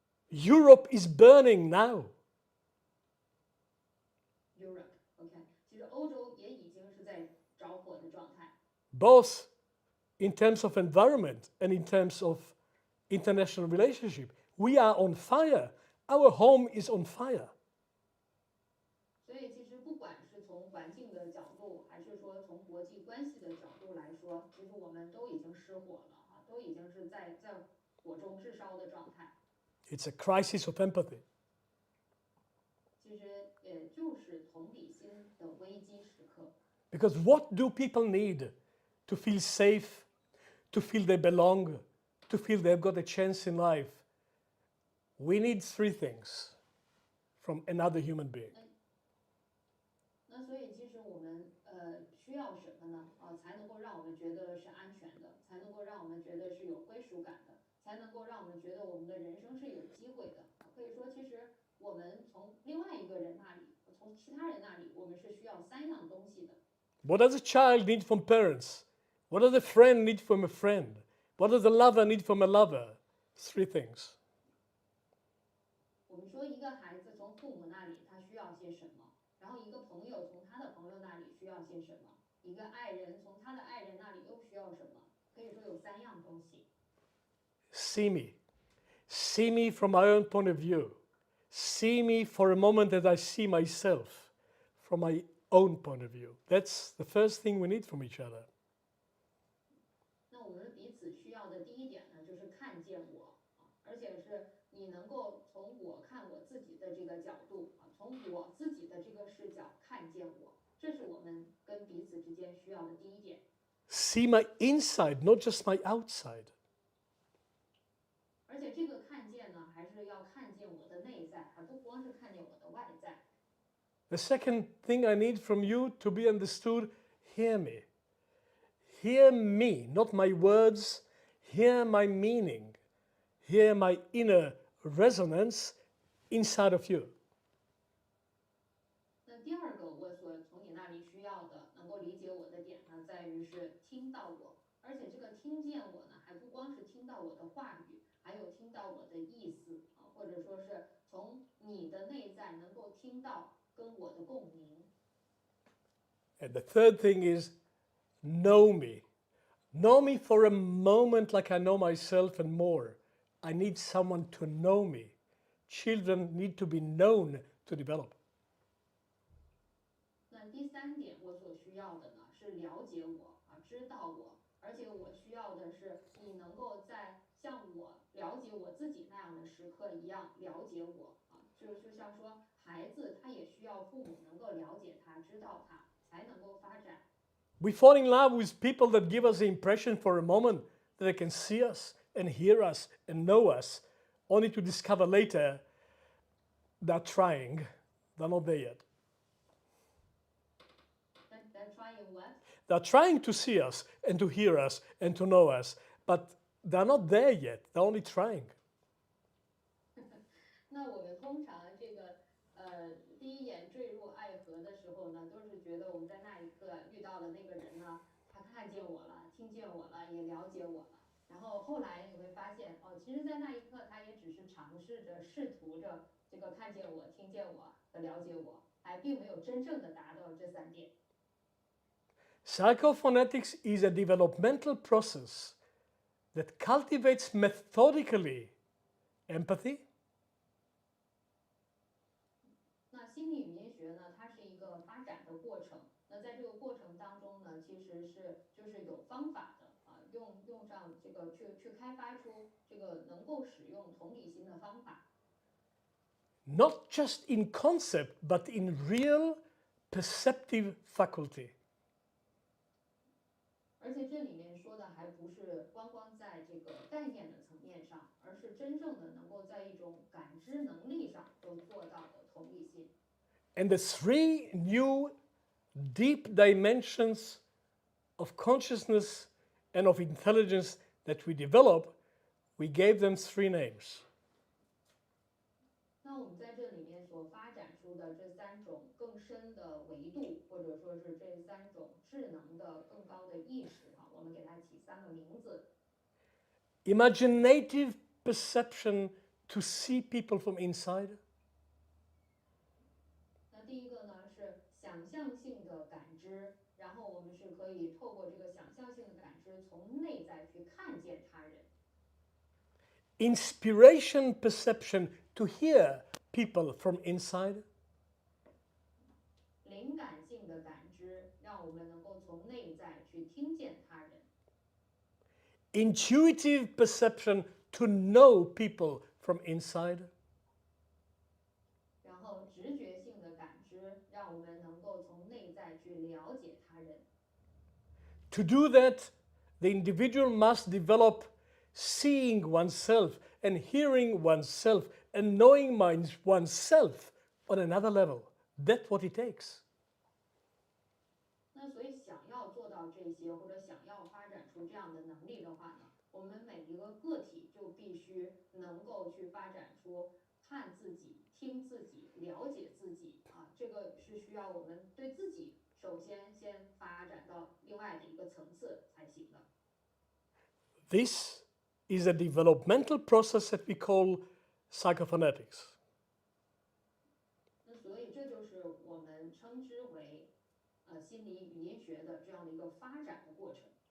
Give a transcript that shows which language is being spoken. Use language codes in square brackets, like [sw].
[en] Europe is burning now. [zh] Europe, OK， 其实欧洲也已经是在着火的状态。 [en] Both in terms of environment and in terms of international relationship. We are on fire. Our home is on fire. [zh] 所以其实不管是从环境的角度，还是说从国际关系的角度来说，其实我们都已经失火了都已经是在火中炙烧的状态。 [en] It's a crisis of empathy. [zh] 其实也就是同理心的危机时刻。 [en] Because what do people need to feel safe, to feel they belong, to feel they've got a chance in life? We need three things from another human being. [zh] 那所以其实我们需要什么呢？才能够让我们觉得是安全的，才能够让我们觉得是有归属感的，才能够让我们觉得我们的人生是有机会的。可以说，其实我们从另外一个人那里，从其他人那里，我们是需要三样东西的。 [en] What does a child need from parents? What does a friend need from a friend? What does a lover need from a lover? Three things. [zh] 我们说一个孩子从父母那里他需要些什么，然后一个朋友从他的朋友那里需要些什么，一个爱人从他的爱人那里又需要什么？可以说有三样东西。 [en] See me. See me from my own point of view. See me for a moment as I see myself from my own point of view. That's the first thing we need from each other. [zh] 那我们彼此需要的第一点呢，就是看见我啊，而且是你能够从我看我自己的这个角度啊，从我自己的这个视角看见我，这是我们跟彼此之间需要的第一点。 [en] See my inside, not just my outside. [zh] 而且这个看见呢，还是要看见我的内在，还不光是看见我的外在。 [en] The second thing I need from you to be understood, hear me. Hear me, not my words. Hear my meaning. Hear my inner resonance inside of you. [zh] 那第二个，我所从你那里需要的，能够理解我的点呢，在于是听到我，而且这个听见我呢，还不光是听到我的话语，还有听到我的意思啊，或者说是从你的内在能够听到跟我的共鸣。 [en] And the third thing is know me. Know me for a moment like I know myself and more. I need someone to know me. Children need to be known to develop. [zh] 那第三点，我所需要的呢是了解我啊，知道我，而且我需要的是你能够在像我了解我自己那样的时刻一样了解我啊，就像说孩子他也需要父母能够了解他，知道他，才能够发展。 [en] We fall in love with people that give us the impression for a moment that they can see us and hear us and know us, only to discover later they're trying, they're not there yet. They're trying what? They're trying to see us and to hear us and to know us, but they're not there yet, they're only trying. [zh] 那我们通常这个第一眼坠入爱河的时候呢，都是觉得我们在那一刻遇到了那个人呢，他看见我了，听见我了，也了解我了。然后后来你会发现，哦，其实，在那一刻，他也只是尝试着、试图着这个看见我、听见我和了解我，还并没有真正的达到这三点。 [en] Psychophonetics is a developmental process that cultivates methodically empathy, [zh] 那心理语言学呢，它是一个发展的过程。那在这个过程当中呢，其实就是有方法的啊，用上这个去开发出这个能够使用同理心的方法。 [en] not just in concept, but in real perceptive faculty. [zh] 而且这里面说的还不是光光在这个概念的层面上，而是真正的能够在一种感知能力上都做到的同理心。 [en] And the three new deep dimensions of consciousness and of intelligence that we develop, we gave them three names. [zh] 那我们在这里面所发展出的这三种更深的维度，或者说是这三种智能的更高的意识哈，我们给它起三个名字。 [en] Imaginative perception to see people from inside. [zh] 那第一个呢是想象性的感知，然后我们是可以透过这个想象性的感知，从内在去看见他人。 [en] Inspiration perception to hear people from inside. [zh] 灵感性的感知，让我们能够从内在去听见他人。 [en] Intuitive perception to know people from inside. [zh] 然后直觉性的感知，让我们能够从内在去了解他人。 [en] To do that, the individual must develop seeing oneself and hearing oneself and knowing oneself on another level. That's what it takes. [zh] 那所以想要做到这些，或者想要发展出这样的能力的话呢，我们每一个个体就必须能够去发展出看自己、听自己、了解自己啊，这个是需要我们对自己首先发展到另外的一个层次才行的。 [en] This is a developmental process that we call psychophonetics. [zh] 那所以这就是我们称之为心理语音学学的这样的一个发展的过程。